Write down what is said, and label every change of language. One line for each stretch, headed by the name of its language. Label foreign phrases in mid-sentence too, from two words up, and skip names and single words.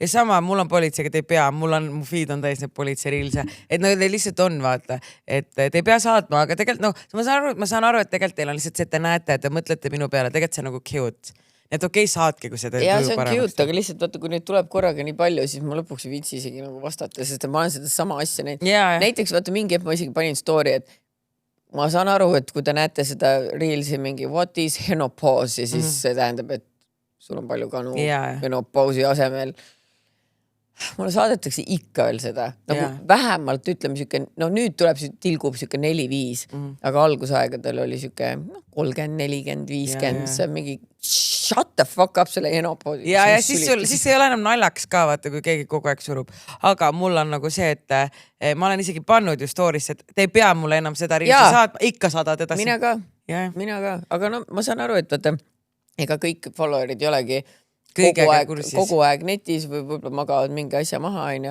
Estonian: sama, mul on politseiga, te ei pea, mu feed on täis need politseiriilse, et no te lihtsalt on, vaata, et te ei pea saatma, aga tegelikult, ma saan aru, et tegelikult teil on lihtsalt see, et te näete, et te mõtlete minu peale, tegelikult see on nagu cute. Et okei, saatke, kui seda ja see on cute, aga lihtsalt vaata, kui neid tuleb korraga nii palju, siis ma lõpuks ei viitsi isegi nagu vastata, sest ma olen seda sama asja näinud. Näiteks vaata mingi, et ma isegi panin story, et ma saan aru, et kui te näete seda reelsi mingi
English: what is henopause
Estonian: ja siis see tähendab, et sul on palju kanu Jaa. menopausi asemel. Mulle saadetakse ikka veel seda. Nagu vähemalt ütleme siuke, no nüüd tuleb tilgub siuke 4-5, aga algusaegadel oli siuke 30, 40, 50, see mingi
English: shut the fuck up
Estonian: selle menopausi. Ja siis ei ole enam naljaks ka, vaata, kui keegi kogu aeg surub. Aga mul on nagu see, et ma olen isegi pannud ju story'sse, et te ei pea mulle enam seda riisi saatma, ikka saadad edasi. Mina ka. Aga no ma saan aru, et vaata, ega kõik followerid ei olegi kogu aeg netis või võib-olla magavad mingi asja maha, on ju.